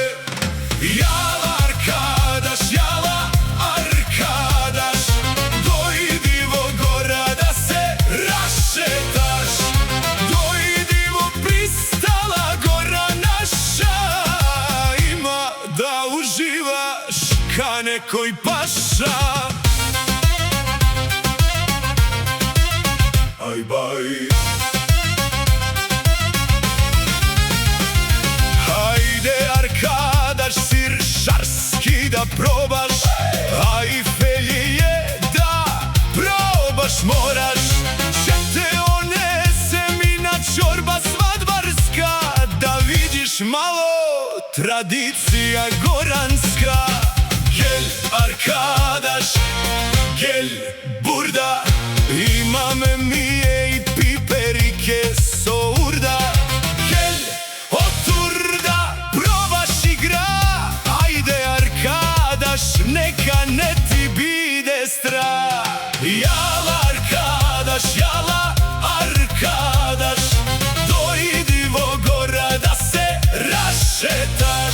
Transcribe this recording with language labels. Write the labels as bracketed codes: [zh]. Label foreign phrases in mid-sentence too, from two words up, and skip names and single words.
[tr] Jala arkadaš, jala arkadaš, [sr] dojdi Vogora da se rašetaš. Dojdivo pristala gora naša, ima da uživaš ka nekoj paša. Aj baj. [tr] Haydi arkadaş, [sr] sir šarski da probaš, a i felije da probaš moraš. Čete onese mina čorba svadbarska, da vidiš malo tradicija goranska. [tr] Gel arkadaş, gel burada, [sr] imame mije i piperike so urda. [tr] Gel otur [sr] da probaš igra, ajde arkadaš, neka ne ti bide strah. [tr] Jala arkadaš, jala arkadaš, [sr] dojdi Vogora da se rašetaš.